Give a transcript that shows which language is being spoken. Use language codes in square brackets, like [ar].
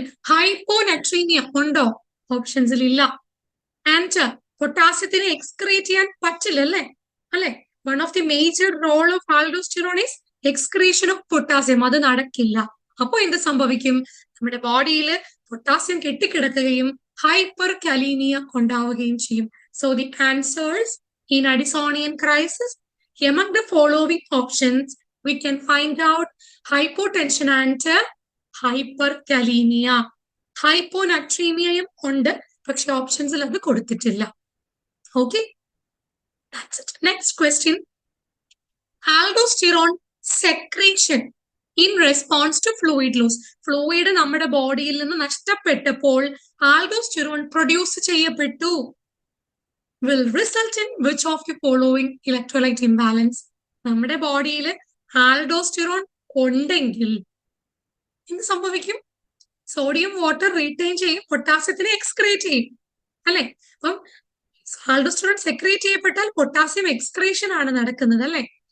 [ml] ഹൈപ്പോനട്രീമിയ ഉണ്ടോ? ഓപ്ഷൻസിൽ ഇല്ല. And പൊട്ടാസ്യത്തിനെ excrete ചെയ്യാൻ പറ്റില്ല അല്ലെ? [en] One of the major role of aldosterone is excretion of potassium. [ml] അത് നടക്കില്ല. അപ്പൊ എന്ത് സംഭവിക്കും? നമ്മുടെ ബോഡിയിൽ പൊട്ടാസ്യം കെട്ടിക്കിടക്കുകയും hyperkalemia ഉണ്ടാവുകയും ചെയ്യും. [en] So the answers in Addisonian crisis, among the following options, we can find out hypotension and hyperkalemia. [ml] Hyponatremia ഉണ്ട്, പക്ഷെ ഓപ്ഷൻസിൽ അത് കൊടുത്തിട്ടില്ല. [en] Okay, that's it. Next question. Aldosterone secretion in response to fluid loss. [ml] Fluid നമ്മുടെ ബോഡിയിൽ നിന്ന് നഷ്ടപ്പെട്ടപ്പോൾ aldosterone produce ചെയ്യപ്പെട്ടു. [en] Will result in which of the following electrolyte imbalance? [ml] നമ്മുടെ ബോഡിയിൽ ആൽഡോസ്റ്റിറോൺ ഉണ്ടെങ്കിൽ എന്ത് സംഭവിക്കും? സോഡിയം വാട്ടർ റീറ്റെയിൻ ചെയ്യും, പൊട്ടാസ്യത്തിനെ എക്സ്ക്രീറ്റ് ചെയ്യും അല്ലെ? അപ്പം ആൽഡോസ്റ്റിറോൺ സെക്രീറ്റ് ചെയ്യപ്പെട്ടാൽ പൊട്ടാസ്യം എക്സ്ക്രീഷൻ ആണ് നടക്കുന്നത് അല്ലെ?